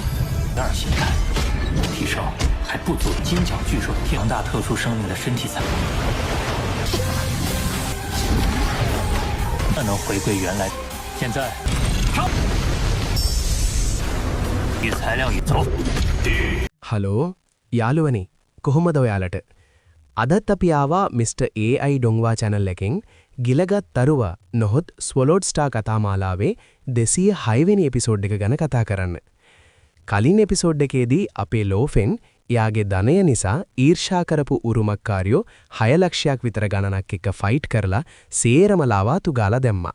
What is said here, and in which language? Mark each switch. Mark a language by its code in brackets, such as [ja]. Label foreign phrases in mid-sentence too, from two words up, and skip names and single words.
[zh] 第二形态提升还不足，金角巨兽强大特殊生命的身体才能回归原来。现在上，与材料一走。 [si] හලෝ යාළුවනේ කොහොමද ඔයාලට? අදත් අපි ආවා Mr. AI ඩොංවා channel එකෙන් ගිලගත් තරුව නොහොත් [en] swallowed star [si] කතාමාලාවේ 206 වෙනි එපිසෝඩ් එක ගැන කතා කරන්න. කලින් එපිසෝඩ් එකේදී අපේ ලෝෆෙන් එයාගේ ධනය නිසා ඊර්ෂ්‍යා කරපු උරුමකාරයෝ 6 ලක්ෂයක් විතර ගණනක් එක්ක ෆයිට් කරලා සේරම ලාවාතු ගාලා දැම්මා.